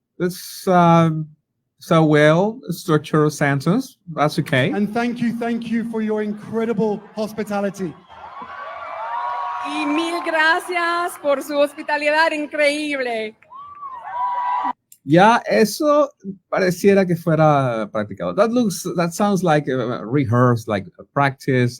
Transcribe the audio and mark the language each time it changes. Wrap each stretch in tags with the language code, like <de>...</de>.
<en>It's so well structured sentence. That's okay. And thank you for your incredible hospitality.</en> <es>Y mil gracias por su hospitalidad increíble. Ya, eso pareciera que fuera practicado.</es> <en>That sounds like a rehearsed, like a practice.</en>